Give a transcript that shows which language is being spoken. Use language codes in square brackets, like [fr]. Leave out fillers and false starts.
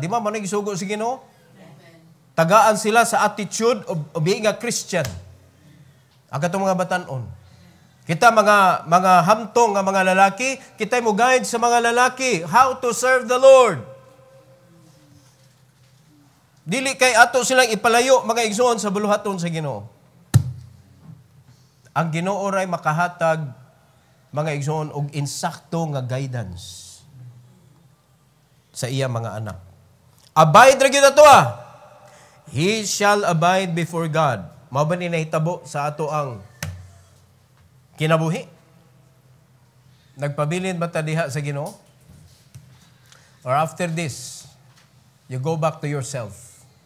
[ceb] Di ba man nagisugo sa Ginoo? Tagaan sila sa [en] attitude of being a Christian. [ceb] Ang katong mga batanon. Kita mga hamtong nga mga lalaki, kita mo guide sa mga lalaki [en] how to serve the Lord. [ceb] Dili kay ato silang ipalayo mga igsoon sa buluhaton sa Ginoo. Ang Ginoo ray makahatag mga igsoon og insakto nga guidance sa iya mga anak. Abide ra gyud ato [en] He shall abide before God. [ceb] Mao ba ni nahitabo sa ato ang kinabuhi? Nagpabilin ba ta diha sa Ginoo? [en] Or after this, you go back to yourself?